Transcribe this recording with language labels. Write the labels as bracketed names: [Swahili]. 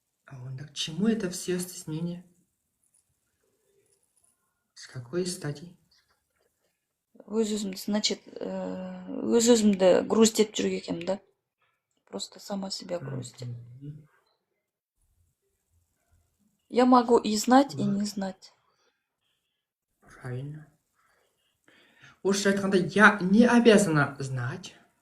[Russian] Онда к чему это все стеснение? С какой стати? [Kazakh] Өз-өзімді, значит, өз-өзімді груздеп жүрген екенмін да. [Russian] Просто сама себя груздеп. Я могу и знать, и не знать. Правильно. [Kazakh] Орысша айтқанда, [Russian] я не обязана знать.